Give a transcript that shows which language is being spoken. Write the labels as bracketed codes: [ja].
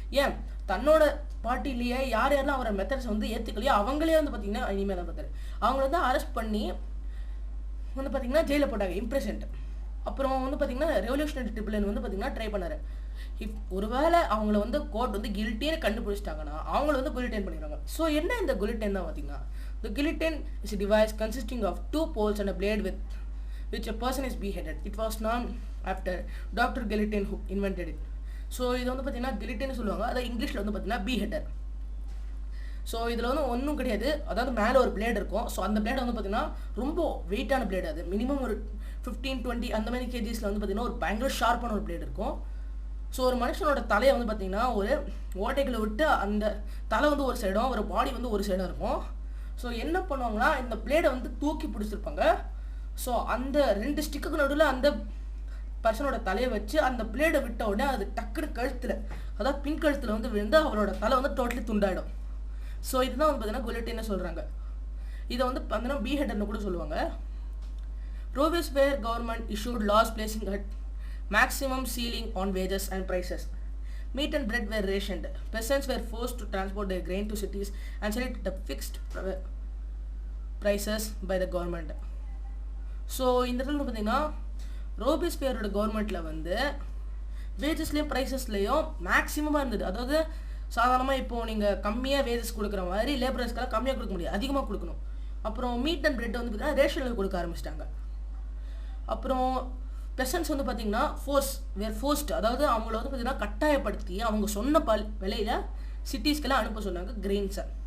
[ta] ஏன் தன்னோட பார்ட்டிலேயே யாரெல்லாம் அவரோட மெத்தட்ஸ் வந்து ஏற்றுக்கலையோ அவங்களே வந்து பார்த்திங்கன்னா எனிமையாக தான் பார்த்தாரு. அவங்கள வந்து அரெஸ்ட் பண்ணி வந்து பார்த்திங்கன்னா ஜெயிலில் போட்டாங்க, இம்ப்ரெசன்ட். அப்புறம் வந்து பார்த்திங்கன்னா ரெவல்யூஷனரி ட்ரிபியூனல் வந்து பார்த்திங்கன்னா ட்ரை பண்ணார். இஃப் ஒருவேளை அவங்கள வந்து கோர்ட் வந்து கில்ட்டின்னு கண்டுபிடிச்சிட்டாங்கன்னா அவங்கள வந்து குலிட்டைன் பண்ணிடுவாங்க. ஸோ என்ன இந்த குலிட்டைன் தான் பார்த்தீங்கன்னா, [en] the guillotine is a device consisting of two poles and a blade with which a person is beheaded. It was named after Dr. Guillotine who invented it. [ta] So இது வந்து பார்த்தீங்கன்னா கிலிட்டின்னு சொல்லுவாங்க. அதை இங்கிலீஷில் வந்து பார்த்தீங்கன்னா பீஹெடர். ஸோ இதில் வந்து ஒன்றும் கிடையாது, அதாவது மேலே ஒரு பிளேட் இருக்கும். ஸோ அந்த பிளேட் வந்து பார்த்தீங்கன்னா ரொம்ப வெயிட்டான பிளேட். அது மினிமம் ஒரு 15-20 அந்த மாதிரி கேஜிஸில் வந்து பார்த்தீங்கன்னா ஒரு பயங்கர ஷார்ப்பான ஒரு பிளேட் இருக்கும். ஸோ ஒரு மனுஷனோட தலையை வந்து பார்த்தீங்கன்னா ஒரு ஓட்டைகளை விட்டு அந்த தலை வந்து ஒரு சைடும் ஒரு பாடி வந்து ஒரு சைடும் இருக்கும். ஸோ என்ன பண்ணுவாங்கன்னா இந்த பிளேடை வந்து தூக்கி பிடிச்சிருப்பாங்க. ஸோ அந்த 2 ஸ்டிக்குக்கு நடுவில் அந்த பர்சனோட தலையை வச்சு அந்த பிளேடை விட்ட உடனே அது டக்குனு கழுத்தில், அதாவது பின் கழுத்தில் வந்து விழுந்து அவரோட தலை வந்து டோட்டலி துண்டாயிடும். ஸோ இதுதான் வந்து பார்த்தீங்கன்னா குலிட்டின்னு சொல்கிறாங்க. இதை வந்து பார்த்தீங்கன்னா பீஹெடர்னு கூட சொல்லுவாங்க. [en] Robespierre government issued laws placing a maximum ceiling on wages and prices. Meat and bread were rationed. Peasants were forced to transport their grain to cities and sell it at fixed prices by the government. [ta] So இந்த இடத்துல பார்த்தீங்கன்னா ரோபிஸ்பியரோட கவர்மெண்ட்டில் வந்து வேஜஸ்லேயும் ப்ரைஸஸ்லேயும் மேக்ஸிமமாக இருந்தது. அதாவது சாதாரணமாக இப்போது நீங்கள் கம்மியாக வேஜஸ் கொடுக்குற மாதிரி லேபரர்ஸ்க்கெல்லாம் கம்மியாக கொடுக்க முடியாது, அதிகமாக கொடுக்கணும். அப்புறம் மீட் அண்ட் பிரெட் வந்து பார்த்தீங்கன்னா ரேஷனில் கொடுக்க ஆரம்பிச்சிட்டாங்க. அப்புறம் பெசன்ஸ் வந்து பார்த்தீங்கன்னா ஃபோர்ஸ்ட், அதாவது அவங்கள வந்து பார்த்தீங்கன்னா கட்டாயப்படுத்தி அவங்க சொன்ன விலையில் சிட்டிஸ்க்கெல்லாம் அனுப்ப சொன்னாங்க கிரெயின்ஸை.